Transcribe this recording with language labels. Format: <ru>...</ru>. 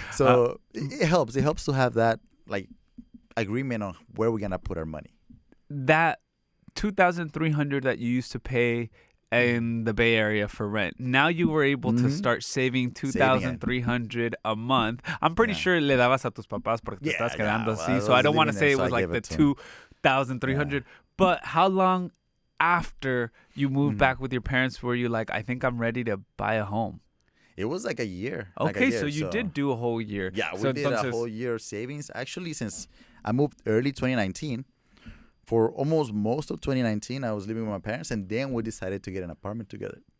<en>So it helps. It helps to have that, like, agreement on where we're gonna put our money. That $2,300 that you used to pay in the Bay Area for rent, now you were able to start saving $2,300 a month. I'm pretty sure</en> <es>le dabas a tus papás porque te estás quedando así.</es> <en>So I don't want to say it was like the $2,300. But how long after you moved back with your parents were you like, I think I'm ready to buy a home? It was like a year. Okay, so you did do a whole year. Yeah, we did a whole year of savings. Actually, since I moved early 2019, for almost most of 2019, I was living with my parents, and then we decided to get an apartment together.</en>